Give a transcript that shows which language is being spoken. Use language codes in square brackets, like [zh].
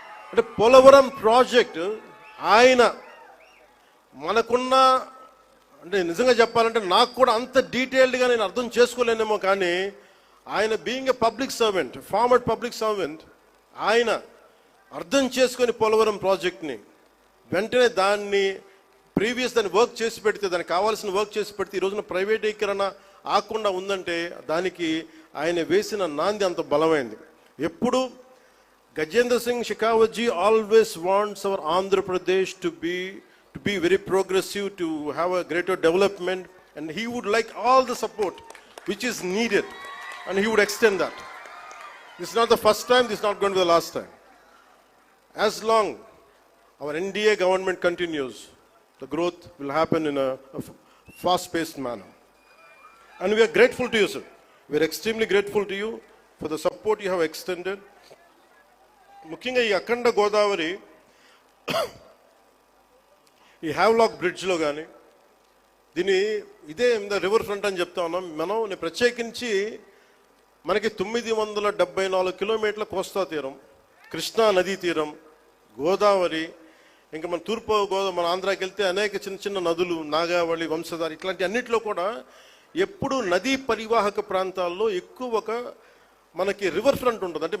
[te] అంటే పోలవరం ప్రాజెక్ట్ ఆయన మనకున్న, అంటే నిజంగా చెప్పాలంటే నాకు కూడా అంత డీటెయిల్డ్గా నేను అర్థం చేసుకోలేనేమో, కానీ ఆయన [en] being a public servant, [te] farmer public servant, ఆయన అర్థం చేసుకొని పోలవరం ప్రాజెక్ట్ని వెంటనే దాన్ని దాన్ని వర్క్ చేసి పెడితే, దానికి కావాల్సిన వర్క్ చేసి పెడితే ఈ రోజున ప్రైవేటీకరణ ఆకుండా ఉందంటే దానికి ఆయన వేసిన నాంది అంత బలమైంది. ఎప్పుడు [en] Gajendra Singh Shekhawat ji always wants our Andhra Pradesh to be very progressive, to have a greater development, and he would like all the support which is needed, and he would extend that. This is not the first time, this is not going to be the last time. As long our NDA government continues, the growth will happen in a fast-paced manner. And we are grateful to you, sir. We are extremely grateful to you for the support you have extended. [te] ముఖ్యంగా ఈ అఖండ గోదావరి ఈ Havelock బ్రిడ్జ్లో కానీ దీన్ని ఇదే river front అని చెప్తా ఉన్నాం మనం. ప్రత్యేకించి మనకి 974 కిలోమీటర్ల కోస్తా తీరం, కృష్ణా నదీ తీరం, గోదావరి, ఇంకా మన తూర్పు గోదావరి, మన ఆంధ్రాకి వెళ్తే అనేక చిన్న చిన్న నదులు, నాగావళి, వంశధార, ఇట్లాంటి అన్నింటిలో కూడా ఎప్పుడు నదీ పరివాహక ప్రాంతాల్లో ఎక్కువ మనకి రివర్ ఫ్రంట్ ఉంటుంది.